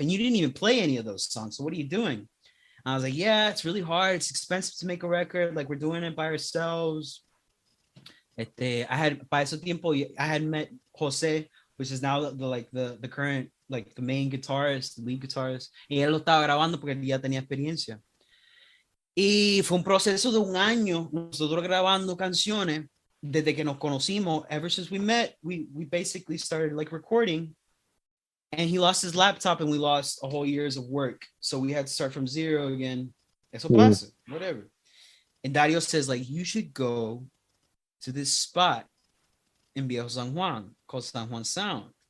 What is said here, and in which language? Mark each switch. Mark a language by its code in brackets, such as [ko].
[en] And you didn't even play any of those songs. So what are you doing? I was like, yeah, it's really hard. It's expensive to make a record. Like, we're doing it by ourselves. I had, [es] para ese tiempo, [en] I had met Jose, which is now the current, like, the main guitarist, the lead guitarist. [es] Y él lo estaba grabando porque ya tenía experiencia. Y fue un proceso de un año, nosotros grabando canciones, desde que nos conocimos. [en] Ever since we met, we basically started like recording. And he lost his laptop and we lost a whole year's of work. So we had to start from zero again. [es] Eso pasa, [en] whatever. And Dario says, like, you should go to this spot in Viejo San Juan called San Juan Sound.